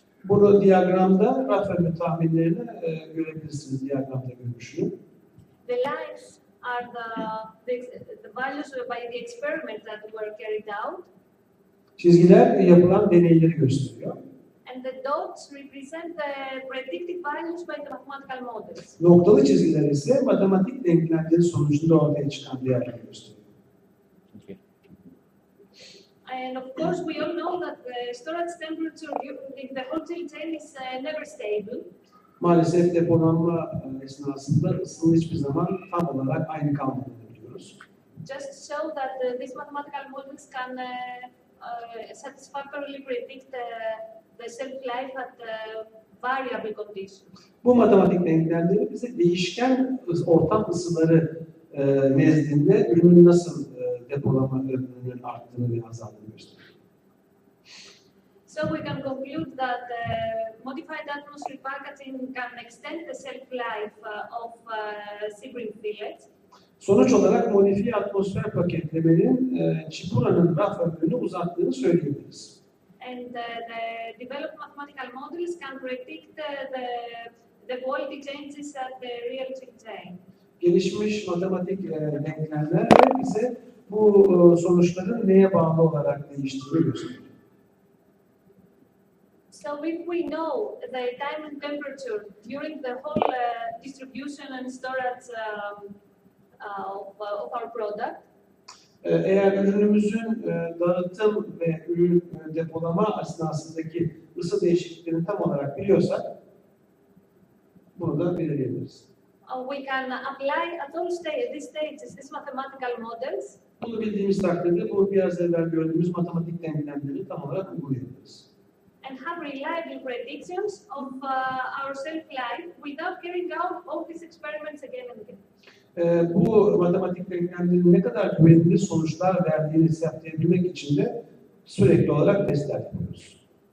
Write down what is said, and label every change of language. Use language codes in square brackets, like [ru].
[tr] Bunu diyagramda raf ömrü tahminlerini görebilirsiniz. Diyagramda görmüşüm. [en] The lines are the values by the experiments that were carried out. [tr] Çizgiler yapılan deneyleri gösteriyor. [en] And the dots represent the predicted values by the mathematical models. [tr] Noktalı çizgiler ise matematik denklemleri sonucunda ortaya çıkan değerleri gösteriyor. [en] Okay. And of course, we all know that the storage temperature in the wholesale chain is never stable. [tr] Maalesef depolanma esnasında ısının hiçbir zaman tam olarak aynı kalmadığını biliyoruz. [en] Just to show that these mathematical models can satisfactorily predict the shelf life at variable conditions. [tr] Bu matematik denklemleri bize değişken ortam ısıları nezdinde ürünün nasıl depolama ömrünün arttığını ve azaldığını gösteriyor. [en] So we can conclude that modified atmosphere packaging can extend the shelf life of sea-bream fillets. [tr] Sonuç olarak modifiye atmosfer paketlemenin çipuranın raf ömrünü uzattığını söyleyebiliriz. [en] And the developed mathematical models can predict the quality changes at the real chain. [tr] Gelişmiş matematik denklemler bize bu sonuçların neye bağlı olarak değiştiğini gösteriyor. [en] So if we know the time and temperature during the whole distribution and storage of our product, [tr] eğer ürünümüzün dağıtım ve ürün depolama esnasındaki ısı değişikliklerini tam olarak biliyorsak bunu da belirleyebiliriz. [en] we can apply at all these stages these mathematical models. [tr] Bunu bildiğimiz takdirde bu biraz evvel gördüğümüz matematik denklemleri tam olarak uygulayabiliriz. [en] And have reliable predictions of our shelf life without carrying out all these experiments again and again. [tr] Bu matematik denklemlerin ne kadar güvenilir sonuçlar verdiğini hesaplayabilmek için de sürekli olarak testler yapıyoruz.